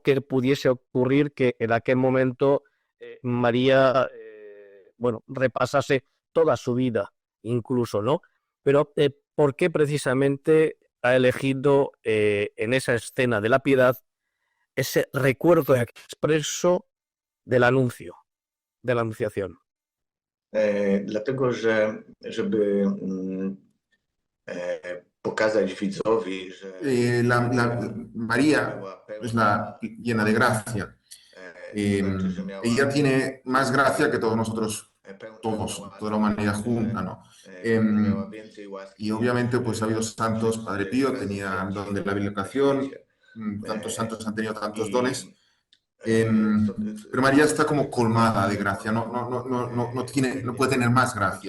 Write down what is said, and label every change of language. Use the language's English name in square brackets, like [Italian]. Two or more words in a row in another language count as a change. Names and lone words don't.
[Spanish] Que pudiese ocurrir que en aquel momento María, bueno, repasase toda su vida, incluso, ¿no? Pero ¿por qué precisamente ha elegido en esa escena de la piedad ese recuerdo expreso del anuncio, de la anunciación? [Polish] Dlatego, że żeby pokazać widzowi, że [Spanish] María es la llena de gracia. Ella tiene más gracia que todos nosotros, toda la humanidad junta, ¿no? Y obviamente pues ha habido santos, Padre Pío tenía el don de la bilocación, tantos santos han tenido tantos dones, pero María está como colmada de gracia, no puede tener más gracia.